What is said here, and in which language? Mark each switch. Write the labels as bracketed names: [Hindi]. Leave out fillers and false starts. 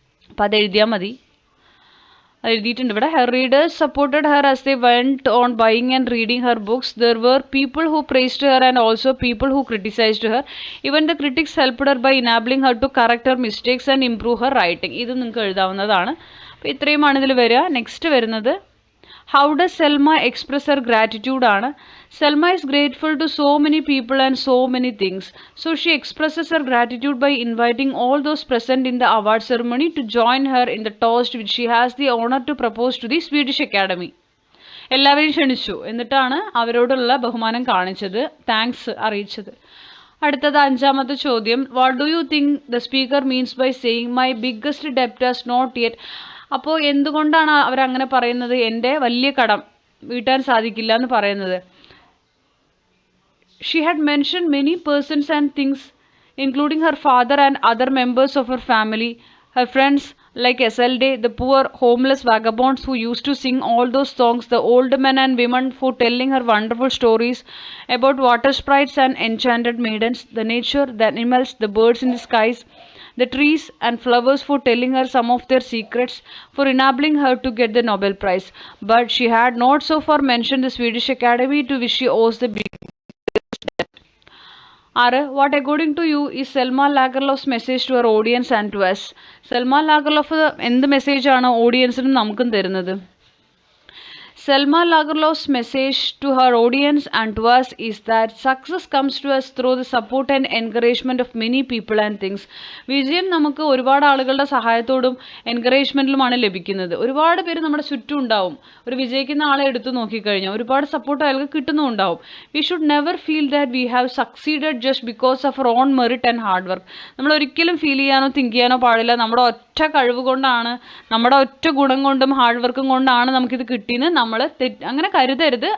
[Malayalam] അപ്പോൾ അത് എഴുതിയാൽ മതി. അത് എഴുതിയിട്ടുണ്ട് ഇവിടെ. [English] Her readers supported her as they went on buying and reading her books. There were people who praised her and also people who criticized her. Even the critics helped her by enabling her to correct her mistakes and improve her writing. [Malayalam] ഇത് നിങ്ങൾക്ക് എഴുതാവുന്നതാണ്. അപ്പോൾ ഇത്രയുമാണ് ഇതിൽ വരിക. Next വരുന്നത്, [English] how does Selma express her gratitude [Malayalam] ആണ്. [English] Selma is grateful to so many people and so many things. So she expresses her gratitude by inviting all those present in the award ceremony to join her in the toast which she has the honor to propose to the Swedish Academy. [Malayalam] എല്ലാവരെയും ക്ഷണിച്ചു, എന്നിട്ടാണ് അവരോടുള്ള ബഹുമാനം കാണിച്ചത്, thanks അറിയിച്ചത്. അടുത്തത് അഞ്ചാമത്തെ ചോദ്യം, [English] What do you think the speaker means by saying my biggest ഡെപ്റ്റ് has not yet. [Malayalam] അപ്പോൾ എന്തുകൊണ്ടാണ് അവരങ്ങനെ പറയുന്നത്, എൻ്റെ വലിയ കടം വീട്ടാൻ സാധിക്കില്ല എന്ന് പറയുന്നത്. [English] She had mentioned many persons and things, including her father and other members of her family, her friends like Isolde, the poor homeless vagabonds who used to sing all those songs, the old men and women for telling her wonderful stories about water sprites and enchanted maidens, the nature, the animals, the birds in the skies, the trees and flowers for telling her some of their secrets, for enabling her to get the Nobel Prize. But she had not so far mentioned the Swedish Academy to which she owes the big. What according to you is Selma Lagerlof's message to her audience and to us? [Malayalam] Selma Lagerlof എന്ത് മെസ്സേജാണ് ഓഡിയൻസിനും നമുക്കും തരുന്നത്? [English] Selma Lagerlof's message to her audience and to us is that success comes to us through the support and encouragement of many people and things. [Malayalam] വിജയം നമുക്ക് ഒരുപാട് ആളുകളുടെ സഹായത്തോടും എൻകറേജ്മെൻറ്റിലുമാണ് ലഭിക്കുന്നത്. ഒരുപാട് പേര് നമ്മുടെ ചുറ്റും ഉണ്ടാവും. ഒരു വിജയിക്കുന്ന ആളെ എടുത്തു നോക്കിക്കഴിഞ്ഞാൽ ഒരുപാട് സപ്പോർട്ട് അയാൾക്ക് കിട്ടുന്നുണ്ടാവും. [English] We should never feel that we have succeeded just because of our own merit and hard work. [Malayalam] നമ്മൾ ഒരിക്കലും ഫീൽ ചെയ്യാനോ തിങ്ക് ചെയ്യാനോ പാടില്ല നമ്മുടെ ഒറ്റ കഴിവ് കൊണ്ടാണ്, നമ്മുടെ ഒറ്റ ഗുണം കൊണ്ടും ഹാർഡ് വർക്കും കൊണ്ടാണ് നമുക്കിത് കിട്ടിയെന്ന് നമ്മൾ അങ്ങനെ കരുതരുത്.